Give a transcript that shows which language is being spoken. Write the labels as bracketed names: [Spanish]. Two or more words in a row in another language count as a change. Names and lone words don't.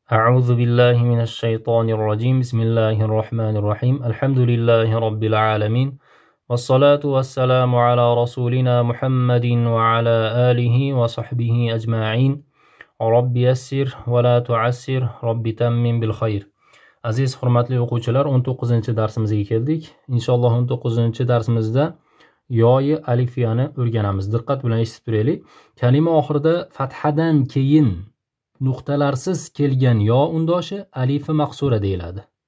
[Arabic] أعوذ بالله من الشيطان الرجيم بسم الله الرحمن الرحيم الحمد لله رب العالمين والصلاة والسلام على رسولنا محمد وعلى آله وصحبه أجمعين رب يسر ولا تعسر رب تمم بالخير. [Uzbek] Aziz hurmatli o'quvchilar, 19-darsimizga keldik. Inshaalloh 19-darsimizda yoyi alifiyani o'rganamiz. Diqqat bilan eshitib turaylik. Kalima oxirida fathadan keyin nuqtalarsiz kelgan yo undoshi alifi maqsura deyiladi.